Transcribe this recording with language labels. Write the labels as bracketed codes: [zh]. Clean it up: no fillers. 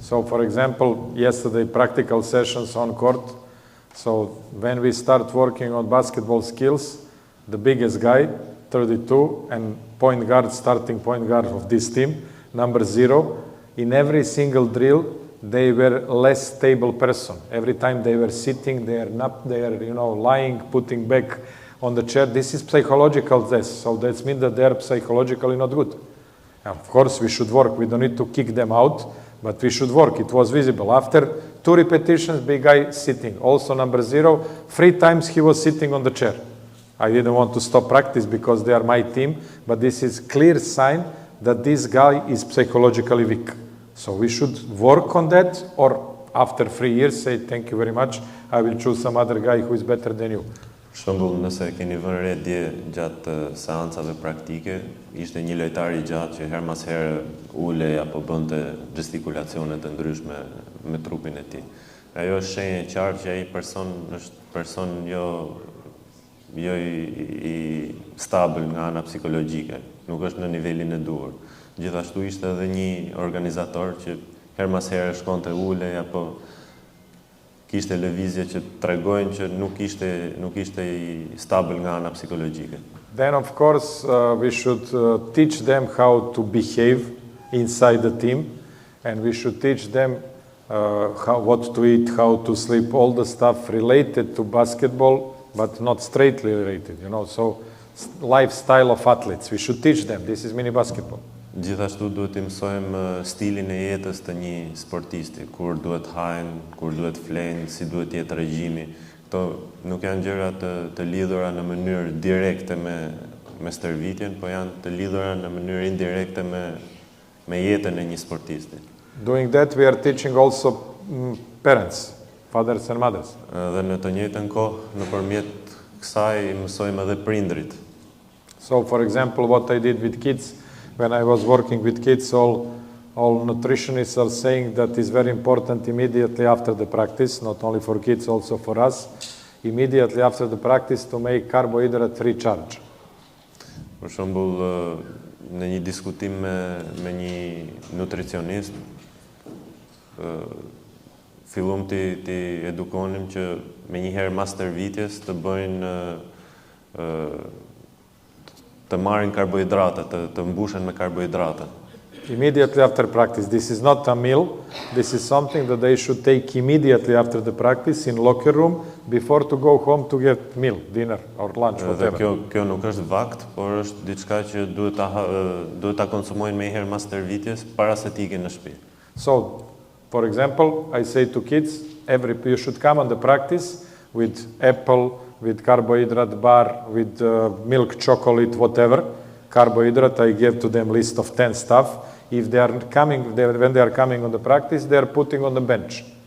[en] So for example, yesterday practical sessions on court. So when we start working on basketball skills, the biggest guy, 32, and starting point guard of this team, number 0, in every single drill, they were less stable person. Every time they were sitting, they are lying, putting back on the chair. This is psychological test. So that means that they are psychologically not good. And of course, we should work. We don't need to kick them out, but we should work. It was visible. After 2 repetitions, big guy sitting. Also number 0, 3 times he was sitting on the chair. I didn't want to stop practice because they are my team, but this is clear sign that this guy is psychologically weak. So we should work on that, or after 3 years say thank you very much, I will choose some other guy who is better than you. [sq] Për shembull, nëse keni vënë re dje gjatë seancave praktike, ishte një lojtar I gjatë që her mas herë ulej apo bënte gestikulacione të ndryshme me trupin e tij. Ajo është shenjë e qartë që ai person është person jo I stabil nga ana psikologjike, nuk është në nivelin e duhur. Gjithashtu ishte edhe një organizator që her mas herë shkonte ulej apo kishte lëvizje që tregojnë që nuk ishte I stabil nga ana psikologjike. [en] Then of course we should teach them how to behave inside the team, and we should teach them what to eat, how to sleep, all the stuff related to basketball, but not straightly related, so lifestyle of athletes. We should teach them. This is mini basketball. [sq] Gjithashtu duhet të mësojmë stilin e jetës të një sportisti, kur duhet hajnë, kur duhet flenë, si duhet jetë regjimi. Këto nuk janë gjëra të lidhura në mënyrë direkte me stërvitjen, po janë të lidhura në mënyrë indirekte me jetën e një sportisti. [en] Doing that, we are teaching also parents, fathers and mothers. [sq] Dhe në të njëjtën kohë, nëpërmjet kësaj mësojmë edhe prindrit. [en] So, for example, what I did with kids, when I was working with kids, all nutritionists are saying that it's very important immediately after the practice, not only for kids, also for us, immediately after the practice to make carbohydrate recharge. [sq] Për shembull, në një diskutim me një nutricionist, fillum ti edukonim që me njëherë mas stërvitjes të bëjnë të marrin karbohidrate, të mbushen me karbohidrate. [en] Immediately after practice. This is not a meal. This is something that they should take immediately after the practice in locker room before to go home to get meal, dinner or lunch, whatever. [sq] Kjo nuk është vakt, por është diçka që duhet ta konsumojnë më herë pas stërvitjes para se të ikin në shtëpi. [en] So, for example, I say to kids, you should come on the practice with apple, with carbohydrate bar, with milk chocolate, whatever. Carbohydrate, I give to them list of 10 stuff. If they are coming, when they are coming on the practice, they are putting on the bench.